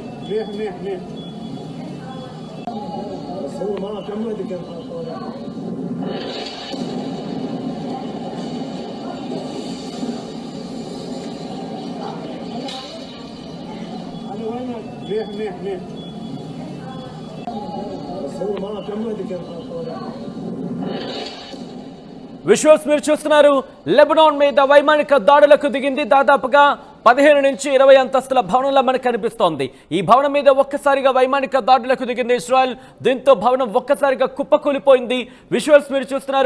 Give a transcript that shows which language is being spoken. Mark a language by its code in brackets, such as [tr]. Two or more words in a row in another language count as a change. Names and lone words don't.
[ar] منيح صور معه كم وقت كان طالع أنا وينك؟ منيح صور معه كم وقت كان طالع [te] విజువల్స్ మీరు చూస్తున్నారు. లెబనాన్ మీద వైమానిక దాడులకు దిగింది. దాదాపుగా 15 నుంచి 20 అంతస్తుల భవనంలో మనకు కనిపిస్తోంది. ఈ భవనం మీద ఒక్కసారిగా వైమానిక దాడులకు దిగింది ఇజ్రాయెల్. దీంతో భవనం ఒక్కసారిగా కుప్పకూలిపోయింది. విజువల్స్ మీరు చూస్తున్నారు.